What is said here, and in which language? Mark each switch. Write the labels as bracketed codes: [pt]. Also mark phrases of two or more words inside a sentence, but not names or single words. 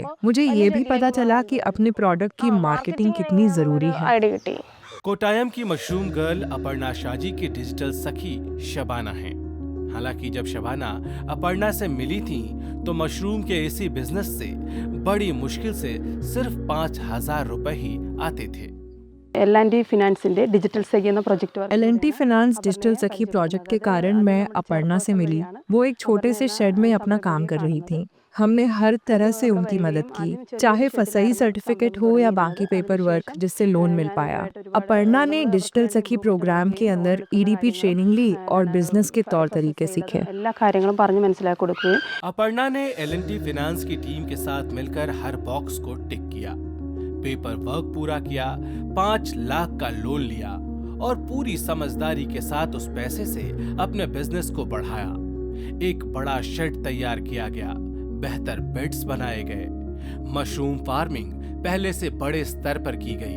[hi] मुझे ये भी पता चला कि अपने प्रोडक्ट की मार्केटिंग कितनी जरूरी है। आइडिया किटी। कोटायम की मशरूम गर्ल अपर्णा शाजी की डिजिटल सखी शबाना है। हालांकि जब शबाना अपर्णा से मिली थी तो मशरूम के इसी बिजनेस से बड़ी मुश्किल से सिर्फ 5,000 रुपए ही आते थे। [ml] L&T ഫിനാൻസിന്റെ ഡിജിറ്റൽ സഖി എന്ന പ്രോജക്റ്റ് [hi] L&T फाइनेंस डिजिटल सखी प्रोजेक्ट के कारण मैं अपर्णा से मिली। वो एक छोटे से शेड में अपना काम कर रही थी। हमने हर तरह से उनकी मदद की, चाहे फसई सर्टिफिकेट हो या बाकी [en] paper work [hi] जिससे लोन मिल पाया। अपर्णा ने डिजिटल सखी प्रोग्राम के अंदर EDP ट्रेनिंग ली और बिजनेस के तौर तरीके सीखे। [ml] എല്ലാ കാര്യങ്ങളും പറഞ്ഞു മനസ്സിലാക്കി കൊടുക്കുകയും [hi] अपर्णा ने L&T फाइनेंस की टीम के साथ मिलकर हर बॉक्स को टिक किया, [en] paper work [hi] पूरा किया, 5 लाख का लोन लिया और पूरी समझदारी के साथ उस पैसे से अपने बिजनेस को बढ़ाया। एक बड़ा शेड तैयार किया गया, बेहतर बेड्स बनाए गए, [en] mushroom farming [hi] पहले से बड़े स्तर पर की गई।